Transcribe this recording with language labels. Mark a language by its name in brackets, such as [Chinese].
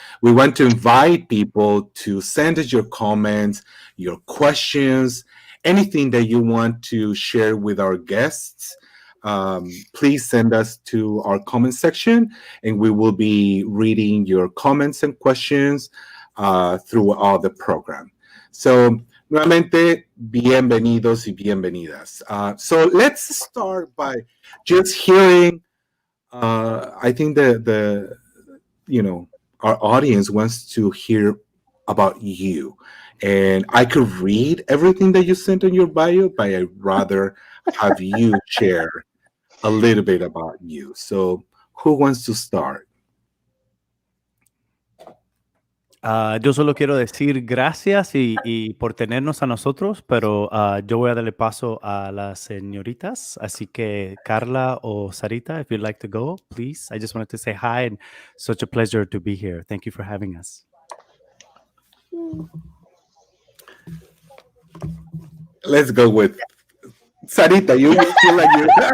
[English] We want to invite people to send us your comments, your questions, anything that you want to share with our guests. Please send us to our comment section, and we will be reading your comments and questions throughout the program. [Spanish] So, nuevamente, bienvenidos y bienvenidas. [English] So let's start by just hearing. I think the our audience wants to hear about you, and I could read everything that you sent in your bio, but I'd rather have you share a little bit about you. So, who wants to start? [Spanish] Yo solo quiero decir gracias y por tenernos a nosotros, pero yo voy a darle paso a las señoritas. Así que Carla o Sarita, [English] if you'd like to go, please. I just wanted to say hi and such a pleasure to be here. Thank you for having us. Let's go with Sarita. You feel like you're.